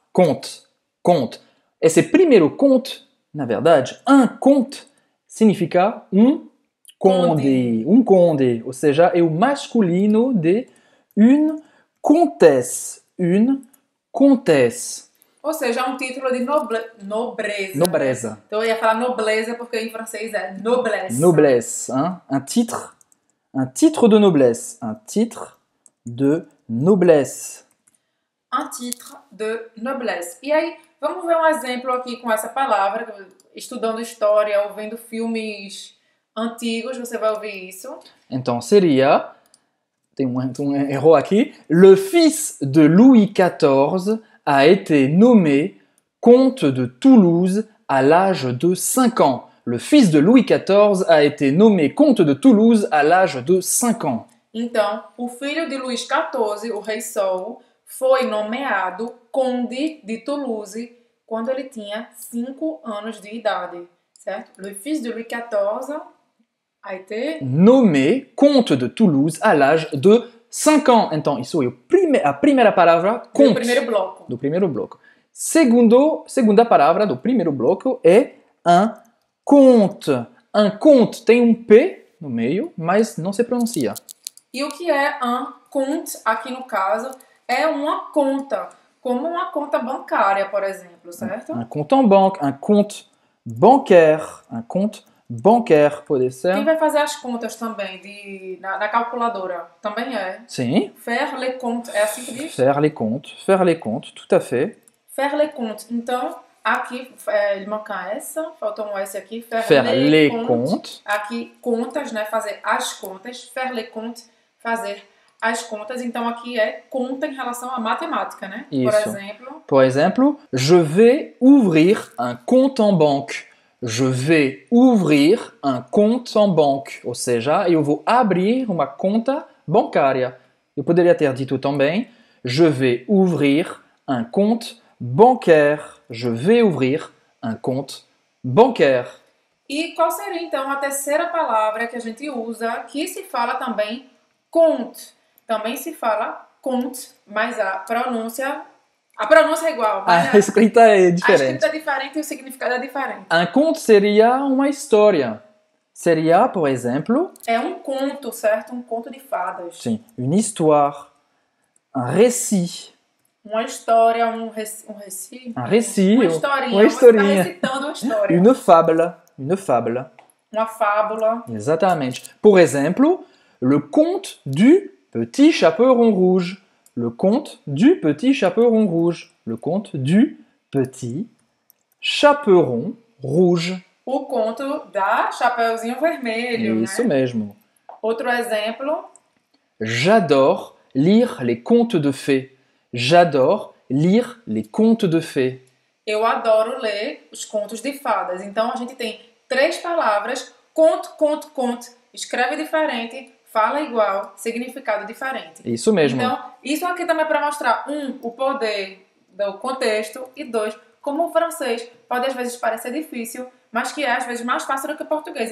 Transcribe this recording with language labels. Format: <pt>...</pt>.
<pt>Conte. Conte. Esse primeiro conte, na verdade,</pt> <fr>un conte</fr> <pt>significa conde, um conde, ou seja, é o masculino de</pt> <fr>une comtesse, une comtesse.</fr> <pt>Ou seja, um título de nobreza. Nobreza. Então eu ia falar nobleza porque em francês é noblesse.</pt> <fr>Noblesse, hein? Un titre de noblesse, un titre de noblesse. Un titre de noblesse.</fr> <pt>E aí, vamos ver um exemplo aqui com essa palavra, estudando história ou vendo filmes antigos, você vai ouvir isso. Então seria, tem um erro aqui,</pt> <fr>le fils de Louis XIV a été nommé comte de Toulouse à l'âge de 5 ans. Le fils de Louis XIV a été nommé comte de Toulouse à l'âge de 5 ans.</fr> <pt>Então, o filho de Luís XIV, o rei Sol, foi nomeado conde de Toulouse quando ele tinha 5 anos de idade, certo?</pt> <fr>Le fils de Louis XIV a été nommé comte de Toulouse à l'âge de 5 ans.</fr> <pt>Então, isso é a primeira palavra, conte. Do primeiro bloco. Do primeiro bloco. Segunda palavra do primeiro bloco é un conte. Un conte tem um P no meio, mas não se pronuncia. E o que é un compte, aqui no caso, é uma conta, como uma conta bancária, por exemplo, certo?</pt> <fr>Un compte en banque, un compte bancaire, un compte bancaire,</fr> <pt>pode ser. Quem vai fazer as contas também na calculadora? Também é. Sim.</pt> <fr>Faire les comptes,</fr> <pt>é assim que diz?</pt> <fr>Faire les comptes, tout à fait. Faire les comptes.</fr> <pt>Então, aqui, ele manca essa, faltou um S aqui.</pt> <fr>Faire les comptes.</fr> <pt>Aqui, contas, né? Fazer as contas.</pt> <fr>Faire les comptes,</fr> <pt>fazer as contas. Então, aqui é conta em relação à matemática, né? Isso. Por exemplo,</pt> <fr>je vais ouvrir un compte en banque. Je vais ouvrir un compte en banque.</fr> <pt>Ou seja, eu vou abrir uma conta bancária. Eu poderia ter dito também,</pt> <fr>je vais ouvrir un compte bancaire. Je vais ouvrir un compte bancaire.</fr> <pt>E qual seria, então, a terceira palavra que a gente usa, que se fala também compte? Também se fala compte, mas a pronúncia é igual. A escrita é diferente. A escrita é diferente e o significado é diferente. Un conte seria uma história. Seria, por exemplo... É um conto, certo? Um conto de fadas. Sim.</pt> <fr>Une histoire. Un récit.</fr> <pt>Uma história, um récit.</pt> <fr>Un récit.</fr> <pt>Uma historinha. Uma historinha. Você está recitando uma história.</pt> <fr>Une fable. Une fable.</fr> <pt>Uma fábula. Exatamente. Por exemplo,</pt> <fr>le conte du petit chaperon rouge. Le conte du petit chaperon rouge. Le conte du petit chaperon rouge.</fr> <pt>o conto da Chapeuzinho Vermelho, Isso né? mesmo. Outro exemplo,</pt> <fr>J'adore lire les contes de fées. J'adore lire les contes de fées.</fr> <pt>eu adoro ler os contos de fadas. Então a gente tem 3 palavras, conto, conto, conto, escreve diferente, fala igual, significado diferente. Isso mesmo. Então, isso aqui também é para mostrar, o poder do contexto e 2, como o francês pode às vezes parecer difícil, mas que é às vezes mais fácil do que o português.</pt>